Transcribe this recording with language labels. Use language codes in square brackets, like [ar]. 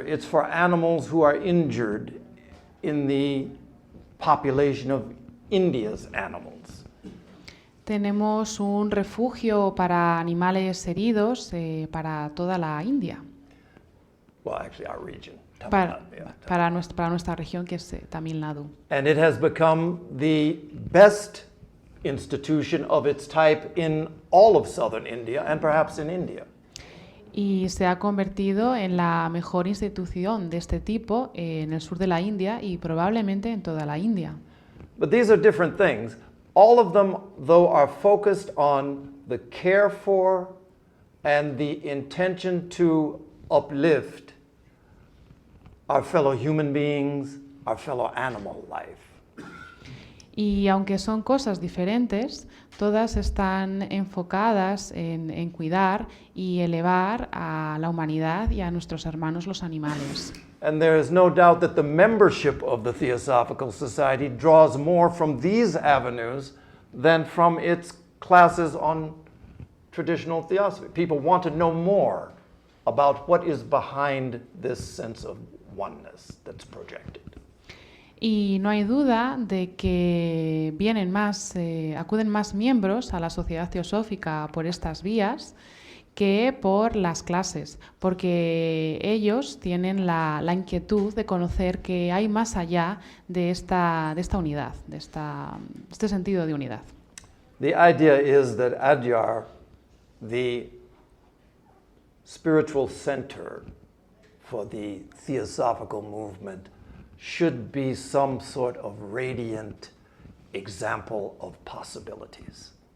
[en] It's for animals who are injured in the population of India's animals. [es] Tenemos un refugio para animales heridos para toda la India. [en] Well, actually our region. [es] Para nuestra región, que es Tamil Nadu. [en] And it has become the best institution of its type in all of southern India and perhaps in India. [es] Y se ha convertido en la mejor institución de este tipo en el sur de la India y probablemente en toda la India. [en] But these are different things. All of them, though, are focused on the care for and the intention to uplift our fellow human beings, our fellow animal life. [es] Y aunque son cosas diferentes, todas están enfocadas en cuidar y elevar a la humanidad y a nuestros hermanos los animales. [en] And there is no doubt that the membership of the Theosophical Society draws more from these avenues than from its classes on traditional theosophy. People want to know more about what is behind this sense of oneness that's projected. [es] Y no hay duda de que acuden más miembros a la sociedad teosófica por estas vías que por las clases, porque ellos tienen la inquietud de conocer que hay más allá de esta unidad, de este sentido de unidad. [en] The idea is that Adyar, the spiritual center for the theosophical movement, should be some sort of radiant example of possibilities.